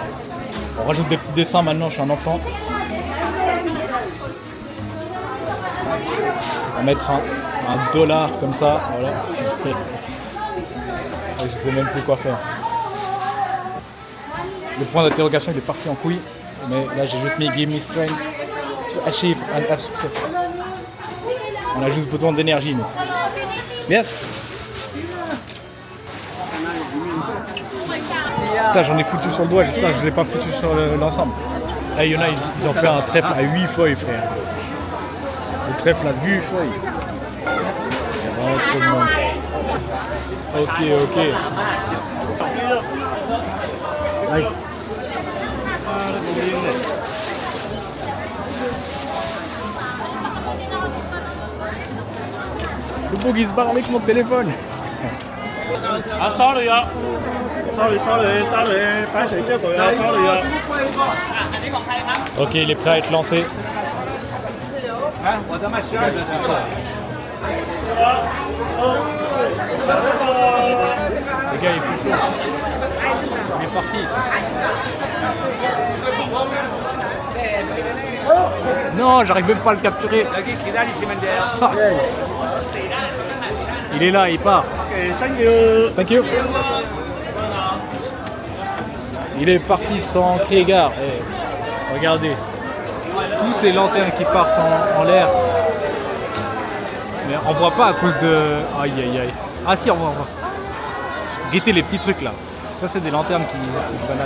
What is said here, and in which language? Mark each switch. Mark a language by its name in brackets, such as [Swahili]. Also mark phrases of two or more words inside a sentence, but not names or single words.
[French] On rajoute des petits dessins maintenant, je suis un enfant. On va mettre un dollar comme ça, voilà. Je sais même plus quoi faire. Le point d'interrogation il est parti en couille, mais là j'ai juste mis [English] Give me strength to achieve and have success. [French] On a juste besoin d'énergie nous. Yes. Putain, j'en ai foutu sur le doigt, j'espère que je ne l'ai pas foutu sur l'ensemble. Là il y en a, ils ont fait un trèfle à 8 feuilles frère. Le trèfle à 8 feuilles. C'est vraiment trop de monde. Ok. Aïe. Le beau qui se barre avec mon téléphone. [Chinese] Ah, sorry 啊 ，sorry， 白水这狗呀 ，sorry 啊。 [French] Ok, il est prêt à être lancé. [Chinese] 哎，我在卖12个鸡翅。 [French] Le gars il est plus chaud. Il est parti. Non, j'arrive même pas à le capturer. Ah. Il est là, il part. [English] Thank you. [French] Il est parti sans crier gare. Hey, regardez. Tous ces lanternes qui partent en l'air. Mais on voit pas à cause de... Aïe aïe aïe. Ah si, on voit. Guettez les petits trucs là. Ça c'est des lanternes qui se baladent.